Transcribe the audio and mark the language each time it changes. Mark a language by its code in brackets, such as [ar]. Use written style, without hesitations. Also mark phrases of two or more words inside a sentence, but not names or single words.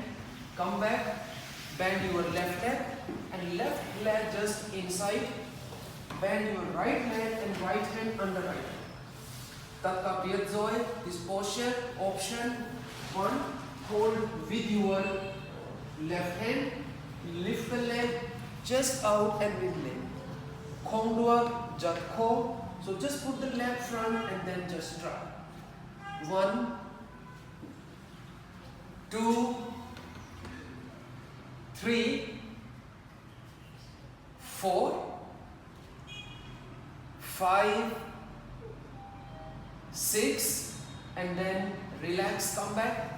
[en] Come back, bend your left leg and left leg just inside. Bend your right leg and right hand under right hand. Takka Biyadzoi, this posture, option 1, hold with your left hand, lift the leg just out and with leg. Khom duak, jat kho. So just put the leg front and then just try. 1, 2, 3, 4, 5, 6, and then relax, come back.